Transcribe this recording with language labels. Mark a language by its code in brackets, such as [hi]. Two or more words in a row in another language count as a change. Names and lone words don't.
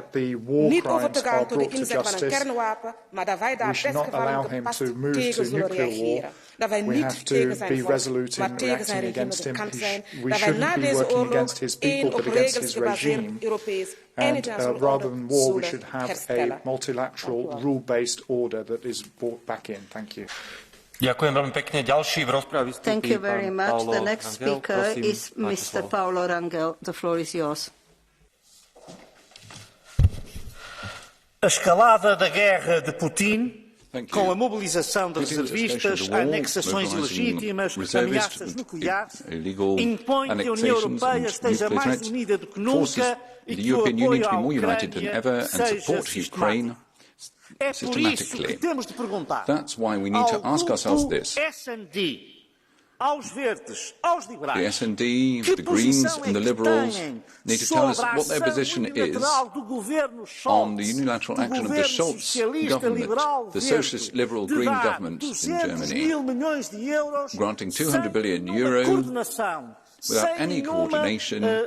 [nl] Niet over te gaan tot de inzet van een kernwapen, maar dat wij daar desgevallen gepast tegen zullen reageren. Dat wij niet tegen zijn volk, maar tegen zijn regime bekend zijn. Dat wij na deze oorlog één op regels gebaseerd Europees en internationaal orde zullen herstellen. [en] Multilateral, rule-based order that is brought back in. Thank you. [sk] Ďakujem veľmi pekne. Ďalší v rozprave vystúpi [en] Thank you very much. Paolo The next speaker Rangel. is Mr. Paolo Rangel. The floor is yours. [pt] A escalada da guerra de Putin, com a mobilização de reservistas, anexações ilegítimas, ameaças nucleares, impõe que a União Europeia esteja mais unida do que nunca e que o apoio à Ucrânia seja sistemático. É por isso que temos de perguntar ao grupo S&D, aos verdes, aos liberais, [en] the S&D, the Greens and the Liberals need to tell us what their position is on the unilateral action of the Scholz government, the socialist liberal green government in Germany, granting €200 billion without any coordination,